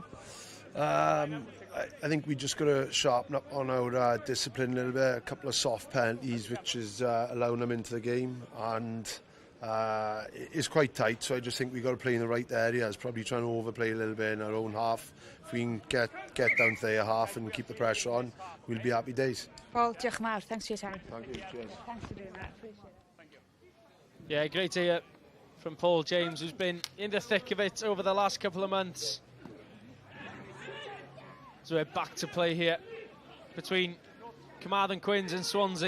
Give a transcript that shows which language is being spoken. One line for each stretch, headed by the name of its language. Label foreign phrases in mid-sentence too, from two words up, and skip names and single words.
English: I think we just got to sharpen up on our discipline a little bit. A couple of soft penalties, which is allowing them into the game, and it's quite tight. So I just think we got to play in the right areas. Probably trying to overplay a little bit in our own half. If we can get down to their half and keep the pressure on, we'll be happy days.
Welsh: Paul, diolch yn fawr.
English: Thanks for your time. Thank you. Cheers. Thanks for doing that. Appreciate it. Yeah, great to hear from Paul James, who's been in the thick of it over the last couple of months. So we're back to play here between Carmarthen Quins and Swansea.